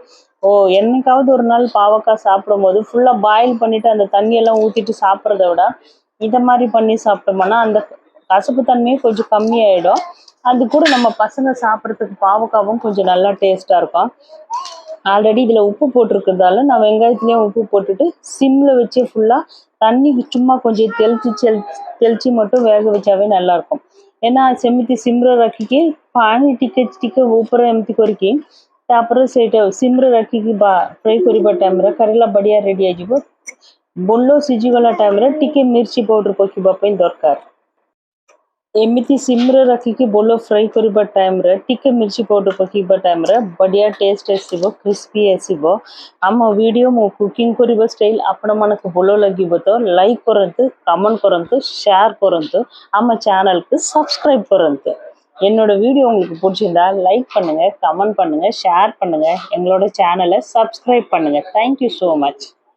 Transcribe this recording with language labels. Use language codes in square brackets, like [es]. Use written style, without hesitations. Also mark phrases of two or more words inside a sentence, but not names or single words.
[ta] என்னைக்காவது ஒரு நாள் பாவக்காய் சாப்பிடும் போது ஃபுல்லாக பாயில் பண்ணிவிட்டு அந்த தண்ணியெல்லாம் ஊற்றிட்டு சாப்பிட்றத விட இதை மாதிரி பண்ணி சாப்பிட்டோம்னா அந்த கசப்பு தன்மையும் கொஞ்சம் கம்மியாயிடும். அது கூட நம்ம பசங்க சாப்பிட்றதுக்கு பாவக்காவும் கொஞ்சம் நல்லா டேஸ்ட்டாக இருக்கும். ஆல்ரெடி இதில் உப்பு போட்டிருக்கிறதால நான் வெங்காயத்துலேயும் உப்பு போட்டுட்டு சிம்மில் வச்சு ஃபுல்லாக தண்ணி சும்மா கொஞ்சம் தெளித்து மட்டும் வேக வச்சாவே நல்லாயிருக்கும்। [or] ஏன்னா ସେମିତି ସିମ୍ରେ ରଖିକି ପାଣି ଟିକେ ଟିକେ ଉପରେ ଏମିତି କରିକି ତାପରେ ସେଇଟା ସିମ୍ରେ ରଖିକି ଫ୍ରାଏ କରିବା ଟାଇମ୍ରେ କରେଲା ବଢ଼ିଆ ରେଡ଼ି ହେଇଯିବ। ବୋଲ ସିଝିଗଲା ଟାଇମ୍ରେ ଟିକେ ମିର୍ଚି ପାଉଡ଼ର ପକାଇବା ପାଇଁ ଦରକାର। ଏମିତି ସିମ୍ରେ ରଖିକି ଭଲ ଫ୍ରାଏ କରିବା ଟାଇମ ରେ ଟିକେ ମିର୍ଚି ପାଉଡର ପକାଇବା ଟାଇମ ରେ ବଢ଼ିଆ ଟେଷ୍ଟ ଆସିବ କ୍ରିସ୍ପି ଆସିବ ଆମ ଭିଡ଼ିଓ ମୋ କୁକିଂ କରିବା ଷ୍ଟାଇଲ ଆପଣ ମାନଙ୍କୁ ଭଲ ଲାଗିବ ତ ଲାଇକ କରନ୍ତୁ କମେଣ୍ଟ କରନ୍ତୁ ସେୟାର କରନ୍ତୁ ଆମ ଚ୍ୟାନେଲକୁ ସବସ୍କ୍ରାଇବ କରନ୍ତୁ [ta] என்னோட வீடியோ உங்களுக்கு பிடிச்சிருந்தா லைக் பண்ணுங்க கமெண்ட் பண்ணுங்க ஷேர் பண்ணுங்க எங்களோட சேனலை சப்ஸ்கிரைப் பண்ணுங்க. [en] Thank you so much.